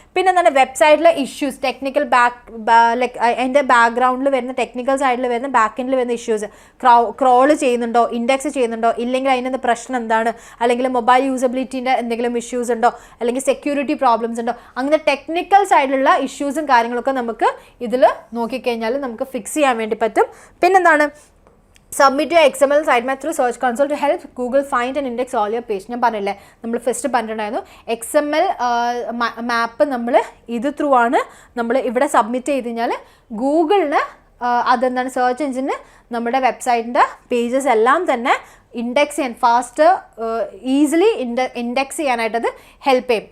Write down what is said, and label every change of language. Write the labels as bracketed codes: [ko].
[ml] പിന്നെ എന്താണ് വെബ്സൈറ്റിലെ issues, technical like എൻ്റെ ബാക്ക്ഗ്രൗണ്ടിൽ വരുന്ന ടെക്നിക്കൽ സൈഡിൽ വരുന്ന ബാക്ക് എൻഡിൽ വരുന്ന ഇഷ്യൂസ്, ക്രോൾ ചെയ്യുന്നുണ്ടോ, ഇൻഡെക്സ് ചെയ്യുന്നുണ്ടോ, ഇല്ലെങ്കിൽ അതിൻ്റെ പ്രശ്നം എന്താണ്, അല്ലെങ്കിൽ മൊബൈൽ യൂസബിലിറ്റീൻ്റെ എന്തെങ്കിലും ഇഷ്യൂസ് ഉണ്ടോ, അല്ലെങ്കിൽ സെക്യൂരിറ്റി പ്രോബ്ലംസ് ഉണ്ടോ, അങ്ങനെ ടെക്നിക്കൽ സൈഡിലുള്ള ഇഷ്യൂസും കാര്യങ്ങളൊക്കെ നമുക്ക് ഇതിൽ നോക്കിക്കഴിഞ്ഞാൽ നമുക്ക് ഫിക്സ് ചെയ്യാൻ വേണ്ടി പറ്റും. പിന്നെന്താണ് [en] Submit your XML Sitemap through Search Console to help Google find and index all your page. [ml] ഞാൻ പറഞ്ഞില്ലേ, നമ്മൾ ഫസ്റ്റ് പറഞ്ഞിട്ടുണ്ടായിരുന്നു XML മാപ്പ് നമ്മൾ ഇത് ത്രൂ ആണ് നമ്മൾ ഇവിടെ സബ്മിറ്റ് ചെയ്ത് കഴിഞ്ഞാൽ ഗൂഗിളിന് അതെന്താണ് സെർച്ച് എഞ്ചിന് നമ്മുടെ വെബ്സൈറ്റിൻ്റെ പേജസ് എല്ലാം തന്നെ ഇൻഡെക്സ് ചെയ്യാൻ ഫാസ്റ്റ് ഈസിലി ഇൻഡെക്സ് ചെയ്യാനായിട്ടത് ഹെൽപ്പ് ചെയ്യും.